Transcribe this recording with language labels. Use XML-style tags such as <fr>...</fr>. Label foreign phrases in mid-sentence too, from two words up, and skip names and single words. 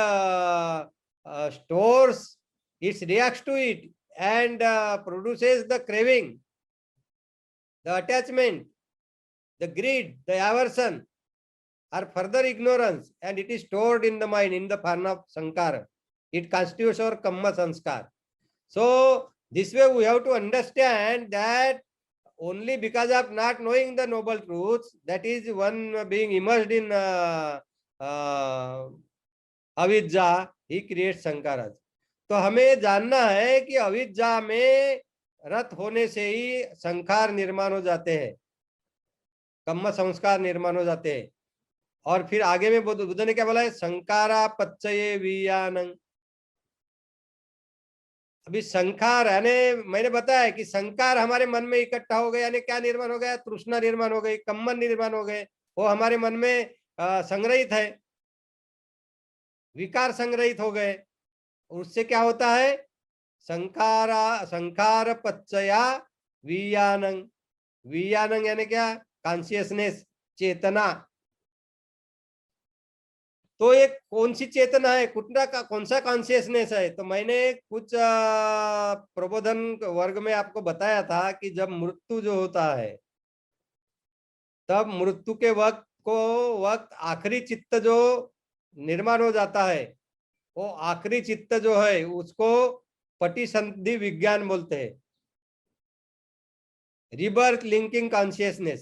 <en>stores, it reacts to it, and produces the craving, the attachment, the greed, the aversion, or further ignorance, and it is stored in the mind in the form of sankara. It constitutes our kamma sanskar. So this way we have to understand that only because of not knowing the noble truths, that is one being immersed in अविद्या, he create sankaras.</en> <hi>तो हमें जानना है कि अविद्या में रत होने से ही संखार निर्माण हो जाते हैं, कम्म संस्कार निर्माण हो जाते हैं। और फिर आगे में बुद्ध ने क्या बोला है,</hi> <pi>संकारा पच्चये वियानंग।</pi> <hi>अभी संखार यानी मैंने बताया कि संकार हमारे मन में इकट्ठा हो गया, यानी क्या निर्माण हो गया, तृष्णा निर्माण हो गई, कम्मन निर्माण हो गए, वो हमारे मन में संग्रहित है, विकार संग्रहित हो गए। उससे क्या होता है,</hi> <pi>संखार पच्चया वियानंग।</pi> <hi>वियानंग यानी क्या, कॉन्शियसनेस, चेतना। तो ये कौन सी चेतना है, कौन सा कॉन्शियसनेस है? तो मैंने कुछ प्रबोधन वर्ग में आपको बताया था कि जब मृत्यु जो होता है, तब मृत्यु के वक्त आखिरी चित्त जो निर्माण हो जाता है, वो आखिरी चित्त जो है उसको पटिसंधि विज्ञान बोलते हैं,</hi> <en>rebirth linking consciousness.</en>